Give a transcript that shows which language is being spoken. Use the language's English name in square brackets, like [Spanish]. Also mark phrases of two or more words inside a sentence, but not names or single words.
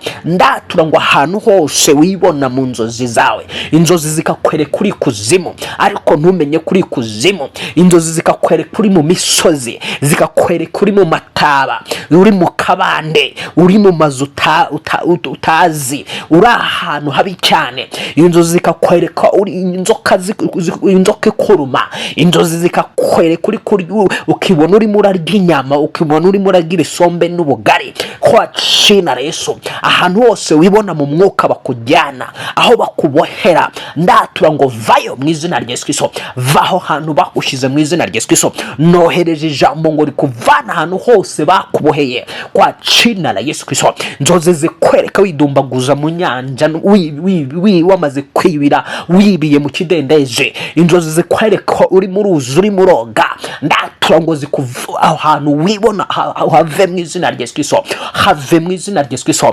[Kinyarwanda] Ndatura ngo ahantu hose wibona mu nzozi zawe, inzozi zikakwereka uri kuzimu ariko ntumenye kuri kuzimu, inzozi zikakwereka uri mu misozi, zikakwereka uri mu mataba, uri mu kabande, uri mu mazu utazi, uri ahantu habi cyane. Inzozi zikakwereka uri inzoka ikuruma, inzozi zikakwereka uri kuri, ukibona urimo urarya inyama, ukibona urimo urarya isombe n'ubugari. [Swahili] Kwa jina la Yesu, [Kinyarwanda] ahantu hose wibona mu mwuka bakujyana, aho bakubohera, ndatura ngo vayo mu izina rya Yesu Kristo. Vaho hantu bakushize mu izina rya Yesu Kristo. Nohereje ijambo ngo rikuvana ahantu hose bakuboheye [Swahili] kwa jina la Yesu Kristo. [Kinyarwanda] Inzozi zikwereka widumbaguza mu nyanja, wamaze kwibira, wibiye mu kidendezi. Inzozi zikwereka uri mu ruzi, uri mu roga, ndatura ngo zikuva aho hantu wibona, have mu izina rya Yesu Kristo, have mu izina rya Yesu Kristo.